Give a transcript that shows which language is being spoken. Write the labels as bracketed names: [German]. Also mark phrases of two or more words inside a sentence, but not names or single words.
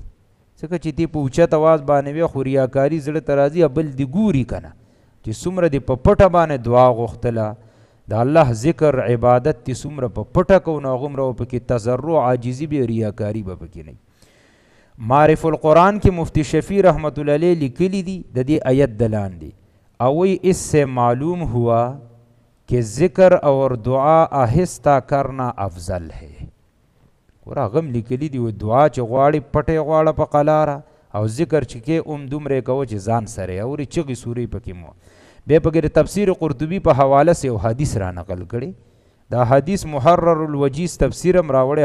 [Pashto] ځکه چې دې په اوچت اواز باندې وي خو ریاکاري زړه ته راځي بل دې ګوري که نه چې څومره دې په پټه باندې دعا غوښتله د الله ذکر عبادت دې څومره په پټه کو نو هغومره پکې تضرع عاجزي به ریاکاري به پکې نه. معرف القرآن کې مفتی شفیع رحمت الله علیہ لیکلی دي د دې آیت د لاندې او [Urdu] اس سے معلوم ہوا کہ ذکر اور دعا آہستہ کرنا افضل ہے. [Pashto] ورا غم لیکلی دی و دعا چې غواړي پټې غواړه په قلاره او ذکر چې کې دومره کوه چې ځان سره اوري چغې سورې پکې مو. بیا پکې د تفسیر قرطبي په حواله سه یو حدیث را نقل کړي. دا حدیث محرر الوجیز تفسیر هم راوړی.